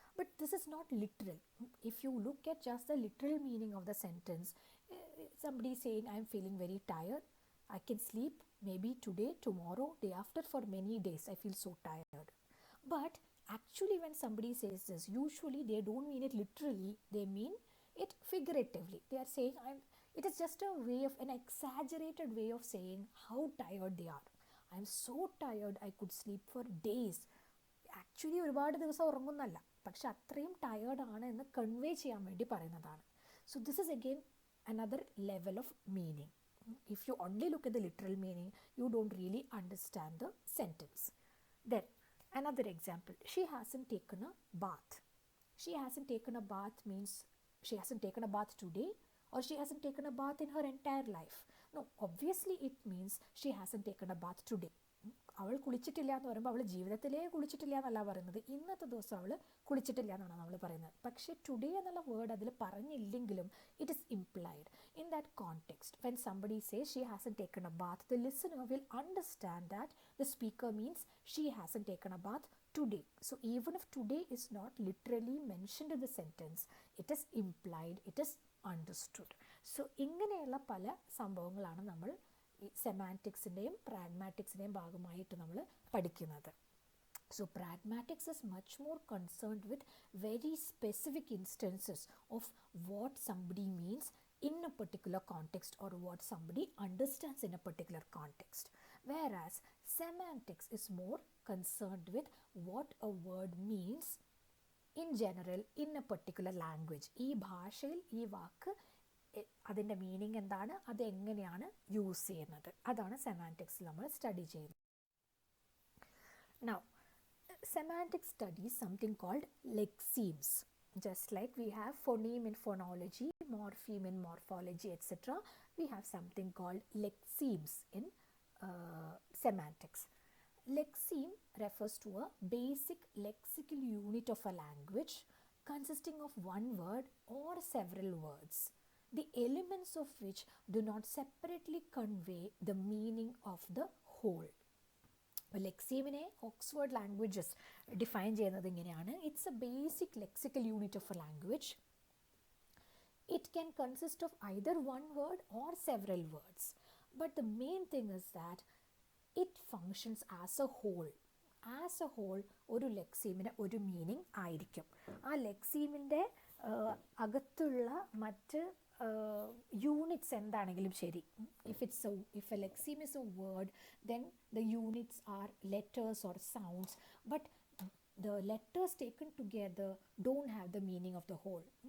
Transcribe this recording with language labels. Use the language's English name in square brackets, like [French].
[English] But this is not literal. If you look at just the literal meaning of the sentence, somebody is saying, I'm feeling very tired, I can sleep maybe today, tomorrow, day after, for many days. I feel so tired. But actually, when somebody says this, usually they don't mean it literally, they mean it figuratively. They are saying, it is just a way of, an exaggerated way of saying how tired they are. I am so tired, I could sleep for days. [Malayalam] Actually ഒരുപാട് ദിവസം ഉറങ്ങുന്നല്ല, പക്ഷെ അത്രയും ടയേർഡാണ് എന്ന് convey ചെയ്യാൻ വേണ്ടി പറയുന്നതാണ്. [English] So this is again another level of meaning. If you only look at the literal meaning, you don't really understand the sentence. Then another example, she hasn't taken a bath. She hasn't taken a bath means she hasn't taken a bath today, or she hasn't taken a bath in her entire life. No, obviously it means she hasn't taken a bath today. [Malayalam] അവൾ കുളിച്ചിട്ടില്ല എന്ന് പറയുമ്പോൾ അവൾ ജീവിതത്തിലേ കുളിച്ചിട്ടില്ല എന്നല്ല പറയുന്നത്, ഇന്നത്തെ ദിവസം അവൾ കുളിച്ചിട്ടില്ല എന്നാണ് നമ്മൾ പറയുന്നത്. പക്ഷേ [English] today [Malayalam] എന്നുള്ള [English] word [Malayalam] അതിൽ പറഞ്ഞില്ലെങ്കിലും [English] It is implied in that context. When somebody says she hasn't taken a bath, the listener will understand that the speaker means she hasn't taken a bath today. So even if today is not literally mentioned in the sentence, it is implied, it is understood. [Malayalam] So ഇങ്ങനെയുള്ള പല സംഭവങ്ങളാണ് നമ്മൾ ഈ സെമാൻറ്റിക്സിൻ്റെയും പ്രാഗ്മാറ്റിക്സിൻ്റെയും ഭാഗമായിട്ട് നമ്മൾ പഠിക്കുന്നത്. [English] So pragmatics is much more concerned with very specific instances of what somebody means in a particular context, or what somebody understands in a particular context. Whereas semantics is more concerned with what a word means in general in a particular language. [Malayalam] ഈ ഭാഷയിൽ ഈ വാക്ക് അതിൻ്റെ meaning എന്താണ്, അതെങ്ങനെയാണ് use ചെയ്യുന്നത്, അതാണ് സെമാൻറ്റിക്സിൽ നമ്മൾ study ചെയ്യുന്നത്. [English] Now, semantics studies something called lexemes. Just like we have phoneme in phonology, morpheme in morphology, etc., we have something called lexemes in semantics. Lexeme refers to a basic lexical unit of a language consisting of one word or several words, the elements of which do not separately convey the meaning of the whole. [Malayalam] ലെക്സീമിനെ Oxford languages define ചെയ്യുന്നത് ഇങ്ങനെയാണ്: [English] It's a basic lexical unit of a language. It can consist of either one word or several words, but the main thing is that it functions as a whole. As a whole [Malayalam] ഒരു ലെക്സീമിന് ഒരു meaning ആയിരിക്കും. ആ ലെക്സീമിൻ്റെ അകത്തുള്ള മറ്റ് units എന്താണെങ്കിലും ശരി, [English] if a lexeme is a word, then the units are letters or sounds, but the letters taken together don't have the meaning of the whole.